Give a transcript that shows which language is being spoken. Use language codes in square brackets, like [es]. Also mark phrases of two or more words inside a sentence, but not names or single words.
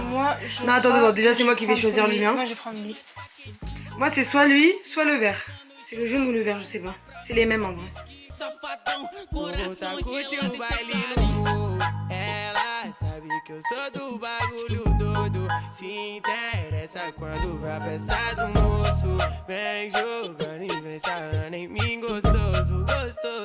[fr] Moi, non attends, déjà c'est moi qui vais choisir le mien. Moi je vais prendre lui. Moi c'est soit lui, soit le vert. C'est le jaune ou le vert, je sais pas. C'est les mêmes en vrai. [pt] Que eu sou do bagulho doido. Se interessa quando vai pensar do moço. Vem jogando e vem sarrando em mim gostoso, gostoso.